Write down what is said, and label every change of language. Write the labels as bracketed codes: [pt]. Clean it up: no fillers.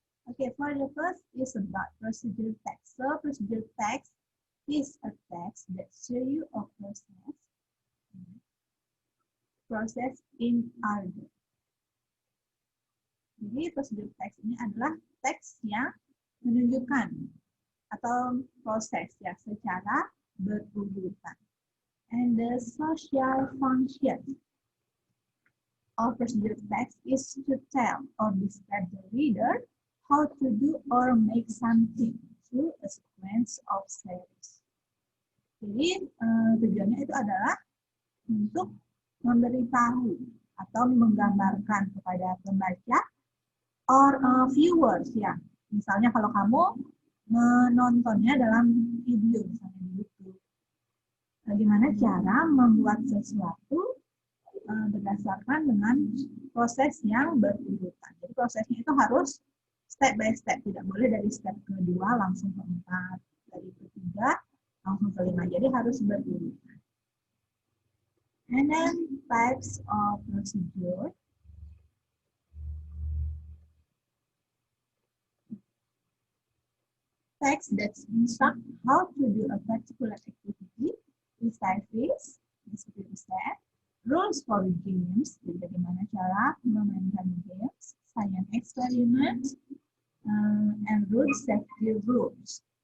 [en] Okay, for the first is about procedure text. So procedure text is a text that shows you a process in order. [id] Jadi procedure text ini adalah teks yang menunjukkan atau proses ya secara berurutan. [en] And the social function of procedure text is to tell or describe the reader how to do or make something through a sequence of steps. [id] Jadi tujuannya itu adalah untuk memberitahu atau menggambarkan kepada pembaca [en] or viewers [id] ya. Misalnya kalau kamu menontonnya dalam video misalnya di YouTube. Bagaimana cara membuat sesuatu berdasarkan dengan proses yang berurutan. Jadi prosesnya itu harus step by step, tidak boleh dari step kedua langsung ke 4, dari ketiga langsung ke 5. Jadi harus berurutan. [en] And then types of procedure. Text that instruct how to do a particular activity, precise, seperti step, rules for games, [id] jadi bagaimana cara memainkan games, [en] science experiment, and road safety rules.